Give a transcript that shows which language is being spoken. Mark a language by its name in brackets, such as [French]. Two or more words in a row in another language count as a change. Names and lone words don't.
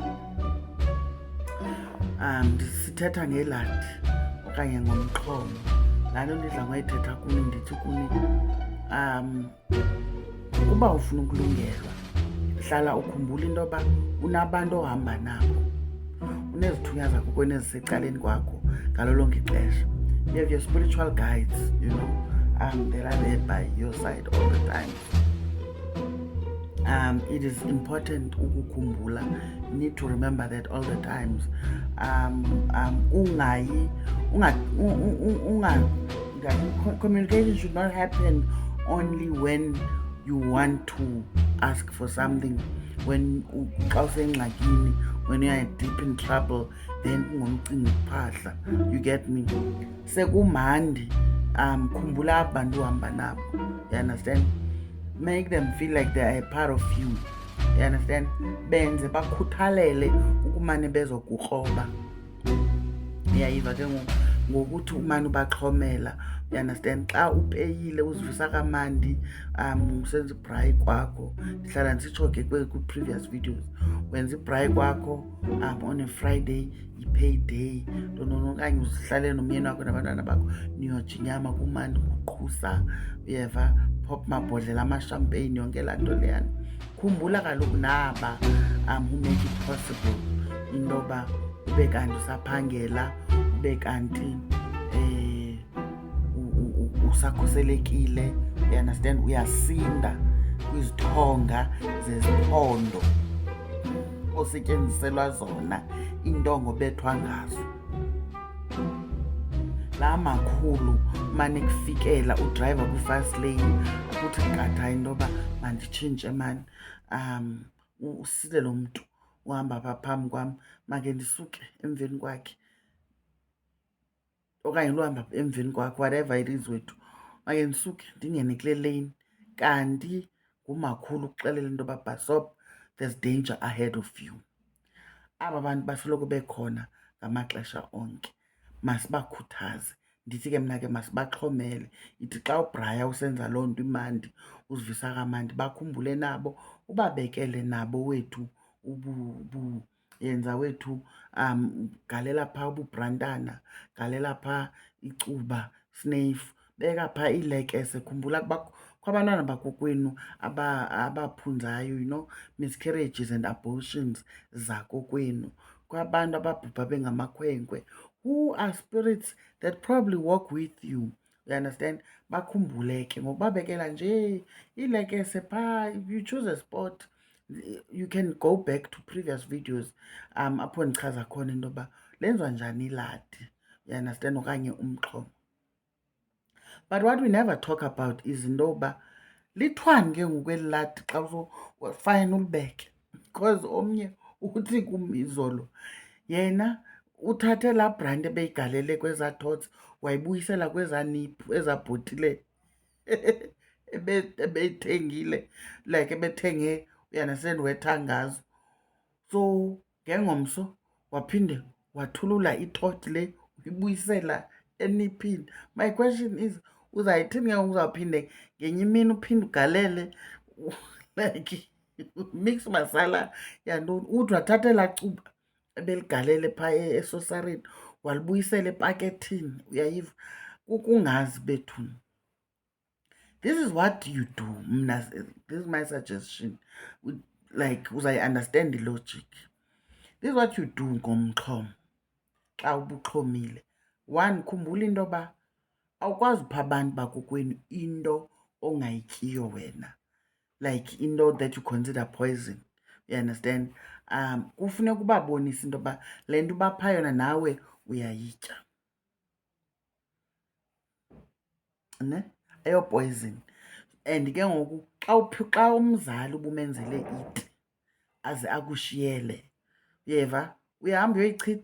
[Xhosa] Sithetha ngeladi okanye ngomxhomo. Laa nto ndidla ngoyithetha kuni ndithi kuni uba ufuna ukulungelwa hlala ukhumbula into yoba unabantu ohamba nabo, unezithunywa zakho kweni ezisecaleni kwakho ngalo lonke ixesha. [English] You have your spiritual guides, you know, that are there by your side all the time. It is important ukukhumbula. You need to remember that all the times. Communication should not happen only when you want to ask for something, when you are deep in trouble, then you get me? [Xhosa] Sekumandi, khumbula abantu uhamba nabo. [English] You understand? Make them feel like they are a part of you. You understand? [Xhosa] Benze bakhuthalele ukumane bezokukroba. Uyayiva ke ngokuthi umane ubaxhomela. [English] You understand? [Xhosa] Xa upeyile uzivisa kamandi, usenza ibhrayi kwakho. Ndihlala ndisitsho ke kwi-previous videos. Wenza ibhrayi kwakho [English] on a Friday, [Xhosa] i-payday. Okanye uzihlale nomyeni wakho nabantwana bakho niyoja inyama kumandi kuqhusa. Uyeva? Pop mabhodlela amashampeyini, yonke laa nto leyana. Khumbula kaloku naba [English] who make it possible [Xhosa] into yoba ube kanti usaphangela, ube kanti usakhuselekile. [English] You understand? [Xhosa] Uyasinda kwizithonga zeziphondo osetyenziselwa zona, iintongo bethwa ngazo. Laa makhulu mane kufikela udrayiva kwi-fast lane ukuthi qatha into yoba manditshintshe mani, usile lo mntu uhamba phaa phambi kwam, make ndisuke emveni kwakhe okanye luhamba emveni kwakhe, [English] whatever it is [Xhosa] wethu, make ndisuke ndingene kule lane. Kanti ngumakhulu ukuxelela into yoba bhasopa, [English] there's danger ahead of you. [Xhosa] Aba bantu basoloko bekhona ngamaxesha onke, masibakhuthaze. Ndithi ke mna ke masibaxhomele. Ithi xa ubraya usenza loo nto imandi, uzivisa kamandi, bakhumbule nabo, ubabekele nabo wethu yenza wethu, galela phaa ububrantana, galela phaa icuba, snafe, beka phaa iilekese. Khumbula kwabantwana bakokwenu abaphunzayo, [English] you know, miscarriages and abortions [Xhosa] zakokwenu, kwabantu ababhubha bengamakhwenkwe, [English] who are spirits that probably walk with you. You understand? [Xhosa] Bakhumbule ke ngokubabekela nje iilekese phaa. [English] If you choose a spot, you can go back to previous videos [Xhosa] apho ndichaza khona into yoba lenziwa njani iladi. [English] You understand? [Xhosa] Okanye umxhomo. [English] But what we never talk about is [Xhosa] into yoba lithwani ke ngokweli ladi xa fine ulibeke, because omnye uthi kum izolo yena uthathe laa branti ebeyigalele kwezaa tots wayibuyisela kwezaa niphu ezabhotile ebeyithengile, like ebethenge, uyandastand, wetha ngazo. So ngengomso waphinde wathulula itot le uyibuyisela eniphini. [English] My question is, [Xhosa] uzayithini ke uzawuphinde ngenye imini uphinde ugalele like mix masala yantoni, uthi wathatha laa cuba ebeligalele phaa esosareni walibuyisela epakethini. Uyayiva? Kukungazi bethuni. [English] This is what you do. Mna, this is my suggestion. Like [Xhosa] uzayi-understand i-logic. [English] This is what you do [Xhosa] ngomxhomo xa ubuxhomile. One, khumbula into yoba awukwazi upha abantu bakokwenu into ongayityiyo wena, [English] like into that you consider poison. You understand? [Xhosa] Kufuneka ubabonise into yoba le nto ubapha yona nawe uyayitya. ne, ayopoison. And ke ngoku xa umzali ubumenzele iti aze akushiyele, uyeva, uyahamba uyoyichitha?